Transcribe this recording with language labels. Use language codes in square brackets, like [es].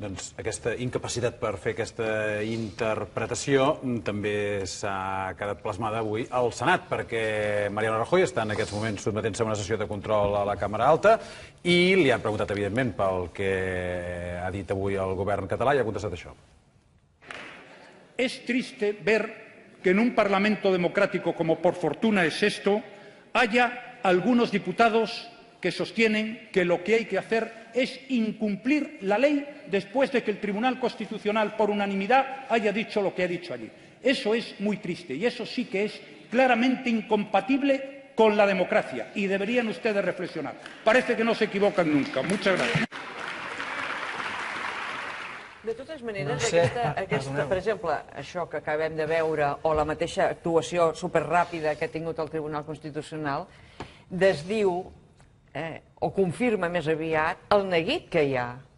[ca] Doncs aquesta incapacitat per fer aquesta interpretació també s'ha quedat plasmada avui al Senat, perquè Mariano Rajoy està en aquests moments sotmetent-se a una sessió de control a la Càmera Alta i li han preguntat, evidentment, pel que ha dit avui el govern català i ha contestat això. [es] Es triste ver que en un parlamento democrático como por fortuna es esto, haya algunos diputados que sostienen que lo que hay que hacer es incumplir la ley después de que el Tribunal Constitucional, por unanimidad, haya dicho lo que ha dicho allí. Eso es muy triste y eso sí que es claramente incompatible con la democracia y deberían ustedes reflexionar. Parece que no se equivocan nunca. Muchas gracias. [ca] De totes maneres, per exemple, això que acabem de veure o la mateixa actuació superràpida que ha tingut el Tribunal Constitucional desdiu o confirma més aviat el neguit que hi ha.